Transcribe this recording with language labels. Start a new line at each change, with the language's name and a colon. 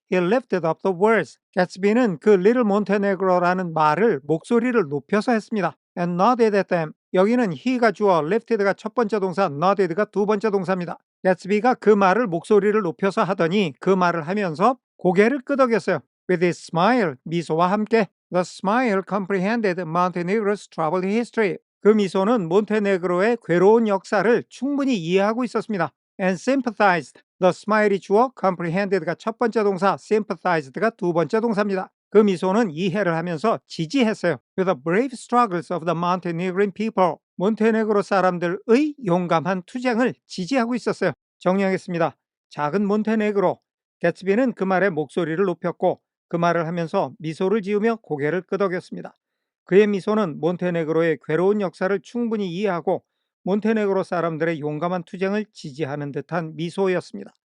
English: He lifted up the words.
Korean: 개츠비는 그 Little Montenegro라는 말을 목소리를 높여서 했습니다.
English: And nodded at them.
Korean: 여기는 he가 주어, lifted가 첫 번째 동사, nodded가 두 번째 동사입니다. 개츠비가 그 말을 목소리를 높여서 하더니 그 말을 하면서 고개를 끄덕였어요.
English: With his smile,
Korean: 미소와 함께.
English: The smile comprehended Montenegro's troubled history.
Korean: 그 미소는 몬테네그로의 괴로운 역사를 충분히 이해하고 있었습니다.
English: And sympathized.
Korean: The smile이 주어, comprehended가 첫 번째 동사, sympathized가 두 번째 동사입니다. 그 미소는 이해를 하면서 지지했어요.
English: With the brave struggles of the Montenegrin people.
Korean: 몬테네그로 사람들의 용감한 투쟁을 지지하고 있었어요. 정리하겠습니다. 작은 몬테네그로. 개츠비는 그 말에 목소리를 높였고 그 말을 하면서 미소를 지으며 고개를 끄덕였습니다. 그의 미소는 몬테네그로의 괴로운 역사를 충분히 이해하고 몬테네그로 사람들의 용감한 투쟁을 지지하는 듯한 미소였습니다.